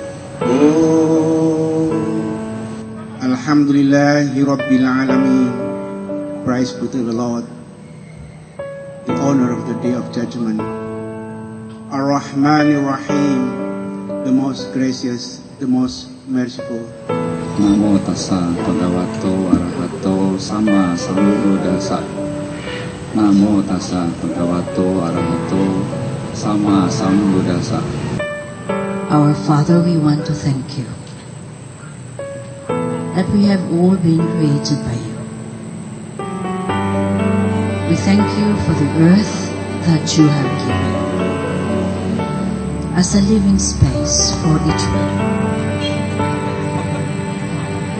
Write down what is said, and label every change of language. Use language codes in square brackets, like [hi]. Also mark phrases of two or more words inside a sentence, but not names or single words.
[ar] الحمد لله رب العالمين. [en] Praise be to the Lord, the honor of the Day of Judgment. [ar] الرحمن الرحيم, [en] the most gracious, the most merciful. [pi] Namo tassa bhagavato arahato sama sambuddhassa. Namo tassa bhagavato arahato sama sambuddhassa. [en] Our Father, we want to thank you that we have all been created by you. We thank you for the earth that you have given as a living space for each one.